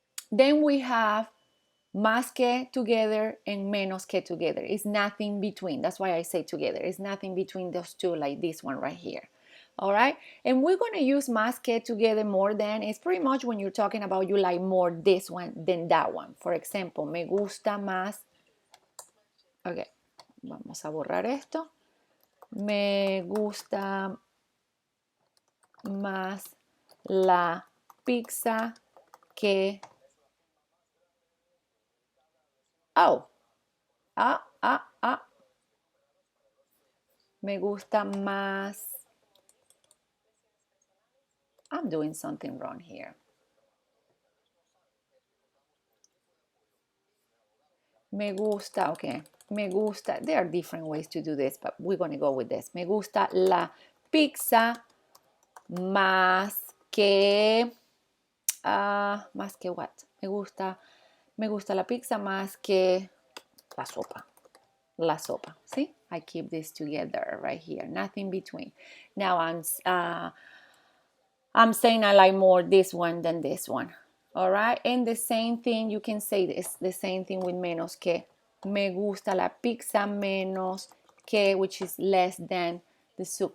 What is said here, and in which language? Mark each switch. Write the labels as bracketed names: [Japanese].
[English] Then we have más que together and menos que together. It's nothing between. That's why I say together. It's nothing between those two, like this one right here. All right. And we're going to use más que together more than. It's pretty much when you're talking about you like more this one than that one. [Spanish] For example, me gusta más. Ok. Vamos a borrar esto. Me gusta más la pizza que. Oh. Ah. Me gusta más. [English] I'm doing something wrong here. Me gusta, okay. Me gusta. There are different ways to do this, but we're going to go with this. Me gusta la pizza más que. [Spanish] Más que what? Me gusta la pizza más que la sopa. La sopa. See? [English] I keep this together right here. Nothing between. Now I'm saying I like more this one than this one. All right. And the same thing, you can say this, the same thing with menos que. [Spanish] Me gusta la pizza menos que, which is less than the soup.